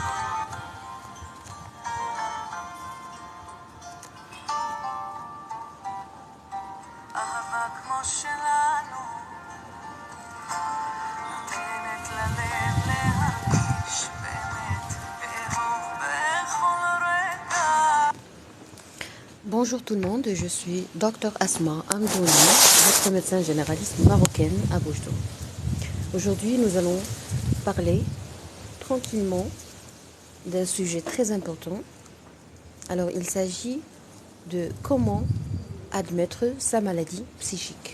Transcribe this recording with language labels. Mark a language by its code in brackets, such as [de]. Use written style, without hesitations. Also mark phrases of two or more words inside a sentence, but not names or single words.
[he] אהבה כמו שלנו נותנת ללב להרגיש באמת לאהוב בכל רגע. [fr] Bonjour tout le monde, je suis Dr Asma Amdouni, votre médecin généraliste marocaine à Boujdour. Aujourd'hui, nous allons parler tranquillement d'un sujet très important. Alors, il s'agit de comment admettre sa maladie psychique.